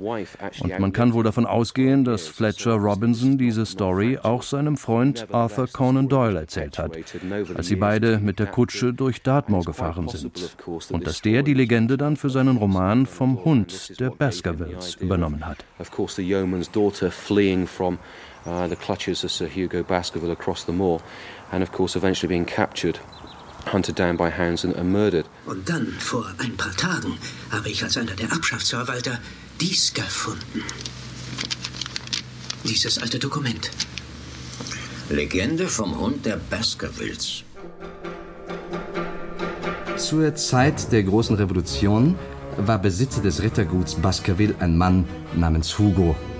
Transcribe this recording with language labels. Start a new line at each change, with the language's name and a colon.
German: Und man kann wohl davon ausgehen, dass Fletcher Robinson diese Story auch seinem Freund Arthur Conan Doyle erzählt hat, als sie beide mit der Kutsche durch Dartmoor gefahren sind. Und dass der die Legende dann für seinen Roman vom Hund der Baskervilles übernommen hat.
English: Of course, the yeoman's daughter fleeing from the clutches of Sir Hugo Baskerville across the moor. And of course eventually being captured, hunted down by hounds and murdered.
German: Und dann, vor ein paar Tagen, habe ich als einer der Erbschaftsverwalter dies gefunden. Dieses alte Dokument. Legende vom Hund der Baskervilles. Zur Zeit der großen Revolution war Besitzer des Ritterguts Baskerville ein Mann namens Hugo.